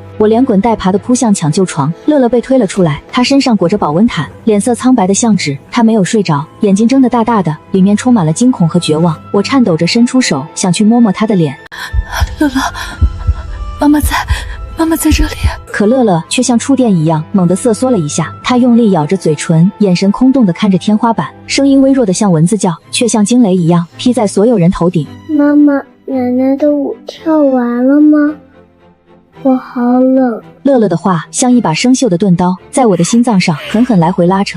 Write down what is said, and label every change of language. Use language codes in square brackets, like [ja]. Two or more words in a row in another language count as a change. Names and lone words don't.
[zh] 我連滾帶爬地撲向搶救床，樂樂被推了出來，他身上裹着保溫毯，臉色蒼白的像紙。他沒有睡着，眼睛睜得大大的，裡面充滿了驚恐和絕望。我顫抖着伸出手，想去摸摸他的臉。樂樂，媽媽在這裡。可樂樂卻像觸電一樣猛地瑟縮了一下，他用力咬着嘴唇，眼神空洞地看着天花板，聲音微弱的像蚊子叫，卻像驚雷一樣劈在所有人頭頂。媽媽，奶奶的舞跳完了嗎？我好冷。樂樂的話像一把生鏽的鈍刀，在我的心臟上狠狠來回拉扯。